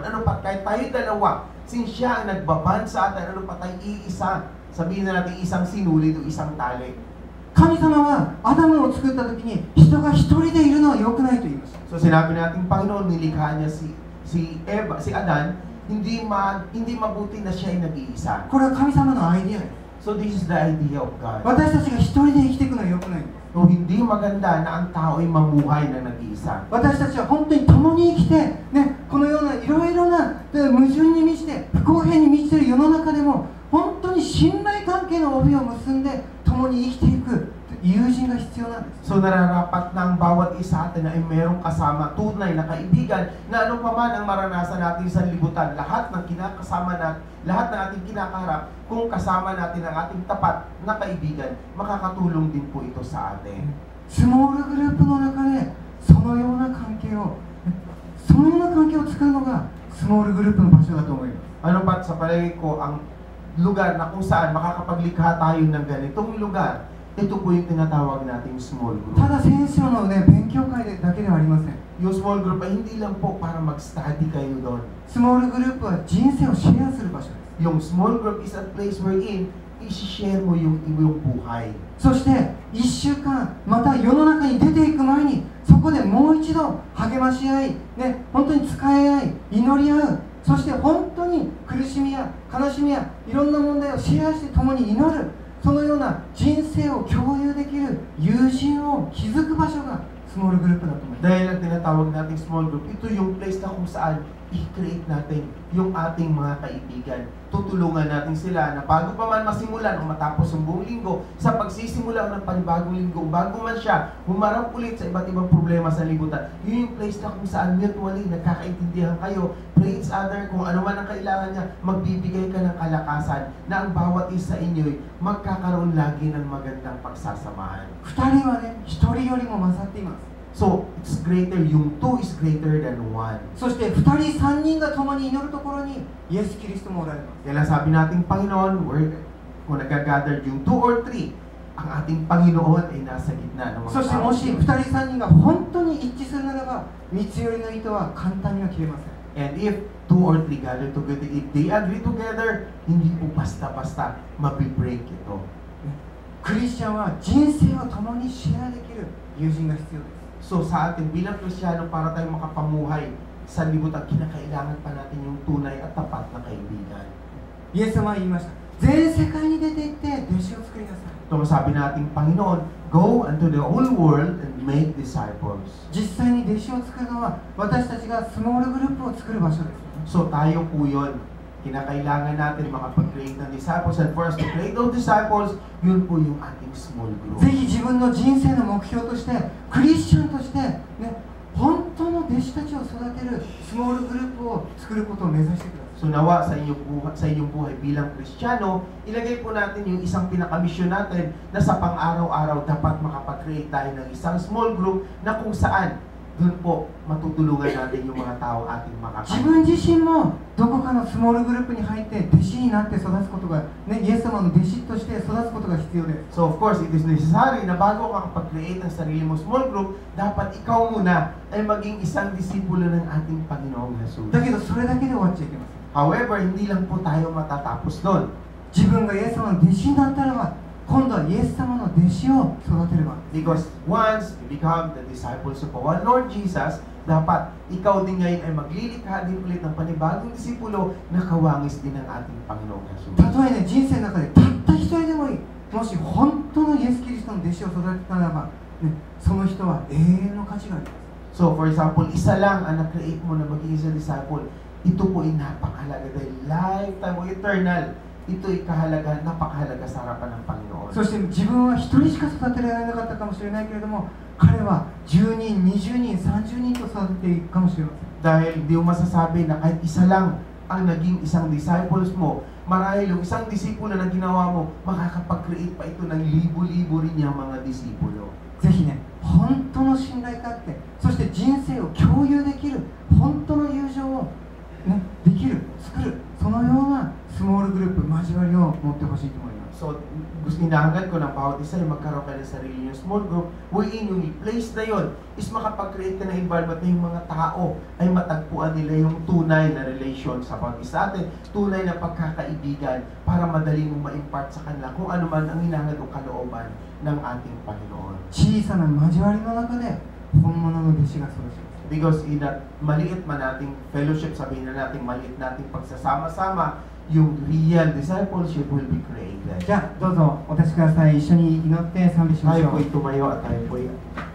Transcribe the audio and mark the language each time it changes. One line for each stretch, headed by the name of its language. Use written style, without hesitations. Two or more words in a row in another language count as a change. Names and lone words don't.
Filipino: Ano pa, kahit tayo dalawa, since siya ang nagbaban sa atin, ano pa tayo iisa? Sabihin na natin isang sinulid o isang tali.
Japanese: 神様はアダムを作った時に人が一人でいるのは良くないと言いました。
Filipino: So sinabi natin Panginoon, nilikha niya si Adan, hindi mabuti na siya ay nag-iisa.
Japanese: これは神様のアイディアです。
English: So this is the idea of God.
Japanese: 私たちが一人で生きていくのは良くないんです。
Filipino: So hindi maganda na ang tao ay mamuhay na nag-iisa.
Japanese: 私たちは本当に共に生きて、ね、このようないろいろな矛盾に満ちて不公平に満ちている世の中でも本当に信頼関係の帯を結んで共に生きていく友人が必要なんです。
Filipino: So nararapat na ang bawat isa atin ay mayroong kasama, tunay na kaibigan, na ano pa man ang maranasan natin sa libutan, lahat ng kinakasama natin, lahat ng ating kinakaharap, kung kasama natin ang ating tapat na kaibigan, makakatulong din po ito sa atin.
Japanese: スモールグループの中でそのような関係を作るのがスモールグループの場所だと思います。
Filipino: Ano ba't sa palagay ko ang lugar na kung saan makakapaglikha tayo ng ganitong lugar, ito po yung tinatawag nating
English: small group.
Japanese: ただ聖書のね、勉強会だけではありません。
Filipino: Yung
English: small group
Filipino: ay hindi lang po para mag-study kayo doon.
Japanese: スモールグループは人生をシェアする場所です。
Filipino: Yung
English: small group is a place wherein
Filipino: i-share mo yung iyong buhay.
Japanese: そして1週間また世の中に出ていく前にそこでもう一度励まし合い、ね、本当に使い合い祈り合う、そして本当に苦しみや悲しみやいろんな問題をシェアして共に祈る、そのような人生を共有できる友人を築く場所がスモールグループだと思います。
Filipino: Dahil ang tinatawag nating
English: small group,
Filipino: ito yung place na kung saan i-create natin yung ating mga kaibigan. Tutulungan natin sila na bago pa man masimulan o matapos ang buong linggo, sa pagsisimula ng panibagong linggo, bago man siya humarap ulit sa iba't ibang problema sa libutan, yun yung place na kung saan mutually nagkakaintindihan kayo,
English: pray each other,
Filipino: kung ano man ang kailangan niya, magbibigay ka ng kalakasan na ang bawat isa inyo'y magkakaroon lagi ng magandang pagsasamahan.
Japanese: 2 人はね、1人よりも勝っています。
English: So, it's greater, yung 2 is greater than 1.
Japanese: そして2人3人が共に祈るところにイエス・キリストもおられます。
Filipino: Kaya sabi nating Panginoon, kung nag-gather yung 2 or 3, ang ating Panginoon ay nasa gitna ng mga
Japanese: そしてもし2人3人が本当に一致するならば三つ寄りの糸は簡単には切れません。
English: And if 2 or 3 gather together, if they agree together,
Filipino: hindi po basta-basta mabibreak ito.
Japanese: クリスチャンは人生を共にシェアできる友人が必要です。
Filipino: So sa atin bilang Kristiyano, para tayong makapamuhay sa libutan, kinakailangan pa natin yung tunay at tapat na kaibigan.
Japanese: イエス様は言いました。全世界に出て行って弟子を作りなさい。
Filipino: Ito sabi nating Panginoon,
English: go unto the whole world and make disciples.
Japanese: 実際に弟子を作るのは私たちがスモールグループを作る場所です。
Filipino: So tayo po yun. Kinakailangan natin makapag-create ng disciples,
English: and for us to create those disciples,
Filipino: yun po yung ating
English: small group.
Japanese: ぜひ自分の人生の目標としてクリスチャンとして、ね、本当の弟子たちを育てるスモールグループを作ることを目指してください。
Filipino: So nawa sa inyong buhay bilang Kristiyano, ilagay po natin yung isang pinaka-mission natin na sa pang-araw-araw dapat makapag-create tayo ng isang
English: small group
Filipino: na kung saan doon po matutulungan natin yung mga tao ating
Japanese: 自分自身もどこかのスモールグループに入って弟子になって育つことが、ね、イエス様の弟子として育つことが必要です。
English: So of course, it is necessary
Filipino: na bago ka kapag-create ng sarili mo
English: small group,
Filipino: dapat ikaw muna ay maging isang disipulo ng ating Panginoong Jesus.
Japanese: だけどそれだけで終わっちゃいけません。
Filipino: However, hindi lang po tayo matatapos doon.
Japanese: 自分がイエス様の弟子になったらば今度はイエス様の弟子を育てれば。
English: Because once you become the disciples of our Lord Jesus,
Filipino: dapat ikaw din ngayon ay maglilikha din ulit ng panibagong disipulo na kawangis din ng ating Panginoong Jesus.
Japanese: たとえね、人生の中でたった一人でもいい。もし本当のイエス・キリストの弟子を育てたならば、ね、その人は永遠の価値があります。
English: So for example,
Filipino: isa lang ang na-create mo na maging isang disciple. Ito po ay napakahalaga dahil lifetime o eternal. Ito ay napakahalaga sa harapan ng Panginoon.
Japanese: そして自分は一人しか育てられなかったかもしれないけれども、 彼は10人、20人、30人と育てていくかもしれません。
Filipino: Dahil di mo masasabi na kahit isa lang ang naging isang disciples mo, marahil yung isang disipulo na ginawa mo, makakapag-create pa ito ng libo-libo rin niyang mga disipulo.
Japanese: ぜひね、本当の信頼関係、そして人生を共有できる本当の友情を、ね、できる、作る、そのようなスモールグループ、交わりを持ってほしいと思います。
Filipino: So, gusto inaangad ko ng bawat isa yung magkaroon ka ng sarili yung
English: small group,
Filipino: wherein yung place na yun is makapag-create ka ng environment na yung mga tao ay matagpuan nila yung tunay na relation sa pag-isa atin, tunay na pagkakaibigan para madali mong ma-impart sa kanila kung ano man ang hinahangad o kalooban ng ating Panginoon.
Japanese: 小さな交わりの中で本物の弟子が育ちます。
English: Because in that
Filipino: maliit man nating fellowship, sabihin na natin maliit nating pagsasama-sama, yung
English: real discipleship will be created.
Japanese: じゃあどうぞお立ちください。一緒に祈って賛美しまし
Filipino: Tayo
Japanese: ょう。
Filipino: po'y tumayo at tayo po'y